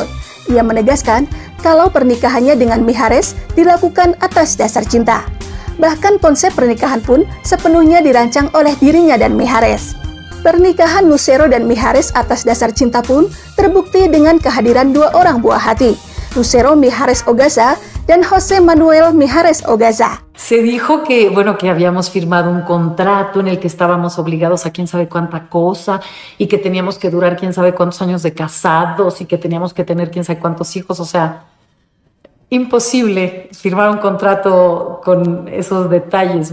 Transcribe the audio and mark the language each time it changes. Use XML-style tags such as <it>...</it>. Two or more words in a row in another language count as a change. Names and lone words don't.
<id>Ia menegaskan kalau pernikahannya dengan Mijares dilakukan atas dasar cinta. Bahkan konsep pernikahan pun sepenuhnya dirancang oleh dirinya dan Mijares. Pernikahan Lucero dan Mijares atas dasar cinta pun terbukti dengan kehadiran dua orang buah hati, Lucero Mijares Ogasa dan José Manuel Mijares Ogasa.</id> <es>Se dijo que, bueno, que habíamos firmado un contrato en el que estábamos obligados a quién sabe cuánta cosa y que teníamos que durar quién sabe cuántos años de casados y que teníamos que tener quién sabe cuántos hijos. O sea, imposible firmar un contrato con esos detalles.</es>